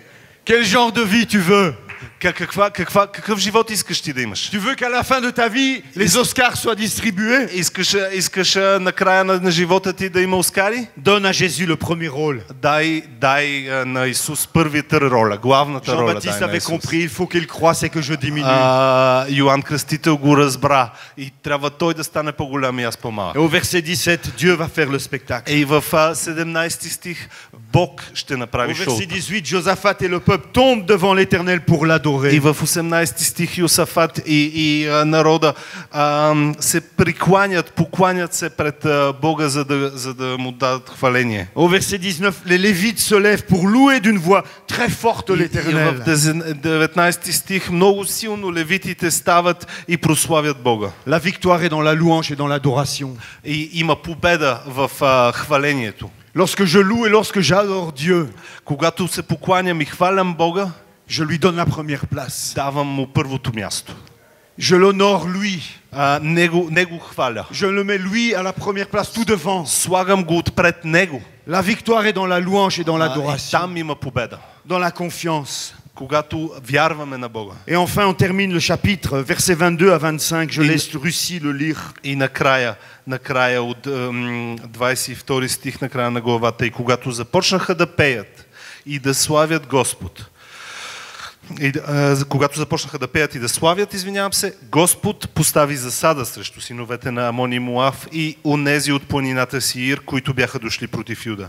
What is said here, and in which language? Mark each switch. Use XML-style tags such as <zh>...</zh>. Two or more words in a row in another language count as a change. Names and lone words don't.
<fr>Quel genre de vie tu veux?</fr> <bg>Какъв живот искаш ти да имаш?</bg> <fr>Tu veux qu'à la fin de ta vie, les Oscars soient distribués?</fr> <bg>Искаш на края на живота ти да има Оскари?</bg> <fr>Donne à Jésus le premier rôle.</fr> <bg>Дай на Исус първата роля, главната роля.</bg> <fr>Jean-Baptiste avait compris, il faut qu'il croisse et que je diminue.</fr> <bg>Йоан Кръстител го разбра и трябва той да стане по-голям и аз по-малък.</bg> <fr>Et au verset 17, Dieu va faire le spectacle.</fr> <bg>И в 17 стих Бог ще направи</bg> <fr>Au verset</fr> <bg>шоуто.</bg> <fr>18, Josaphat et le peuple peuple tombe devant l'Éternel pour</fr> <bg>И</bg> <fr>l'adorer.</fr> <bg>в 18 стих Йосафат и народа се прикланят, покланят се пред Бога, за да му дадат хваление.</bg> <fr>Au verset 19, les Lévites se lèvent pour louer d'une voix très forte</fr> <bg>И</bg> <fr>l'Éternel.</fr> <bg>в 19 стих много силно левитите стават и прославят Бога.</bg> <fr>La victoire est dans la louange et dans l'adoration.</fr> <bg>И има победа в хвалението.</bg> <fr>Lorsque je loue et lorsque j'adore Dieu,</fr> <bg>Когато се покланям и хвалям Бога,</bg> <fr>je lui donne la première place.</fr> <bg>давам му първото място.</bg> <fr>Je l'honore lui.</fr> <bg>Него хваля.</bg> <fr>Je le mets lui à la première place, tout devant.</fr> <bg>Слагам го отпред него.</bg> <fr>La victoire est dans la louange et dans</fr> <bg>И</bg> <fr>l'adoration,</fr> <bg>там има победа.</bg> <fr>dans la confiance.</fr> <bg>Когато вярваме на Бога.</bg> <fr>Et enfin, on termine le chapitre, versets 22 à 25. Je laisse Russie le lire.</fr> <bg>И накрая от 22 стих, накрая на главата. И когато започнаха да пеят и да славят Господ, когато започнаха да пеят и да славят, Господ постави засада срещу синовете на Амон и Моав и онези от планината Сеир, които бяха дошли против Юда.</bg>